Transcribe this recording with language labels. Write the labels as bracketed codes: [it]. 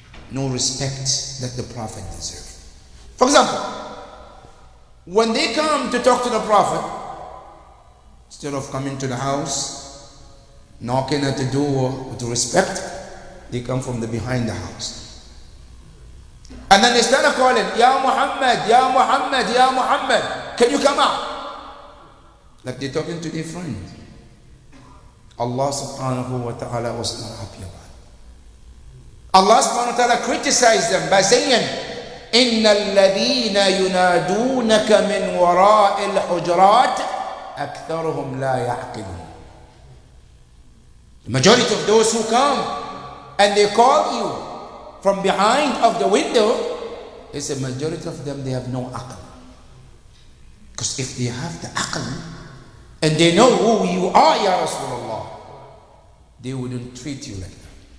[en] No respect that the Prophet deserved. For example, when they come to talk to the Prophet, instead of coming to the house, knocking at the door with respect, they come from the behind the house. And then they start calling, Ya Muhammad, Ya Muhammad, Ya Muhammad, can you come out? Like they're talking to their friend. Allah subhanahu wa ta'ala was not happy about it. Allah subhanahu wa ta'ala criticized them by saying, [ar] إِنَّ الَّذِينَ يُنَادُونَكَ مِنْ وَرَاءِ الْحُجُرَاتِ أَكْثَرُهُمْ لَا يَعْقِلُونَ. [en] The majority of those who come and they call you from behind of the window, it's a majority of them, they have no aql. Because if they have the aql and they know who you are, Ya Rasulullah, they wouldn't treat you like that.